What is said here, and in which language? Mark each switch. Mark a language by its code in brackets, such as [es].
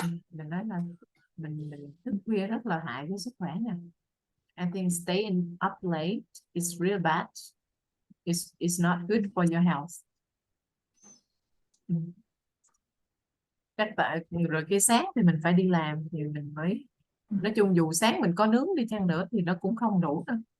[vi] Mình nói là mình thức khuya rất là hại cho sức khỏe nè. [en] I think staying up late is real bad. It's not good for your health. [vi] Cách vậy rồi cái sáng thì mình phải đi làm thì mình mới nói chung dù sáng mình có nướng đi chăng nữa thì nó cũng không đủ đâu.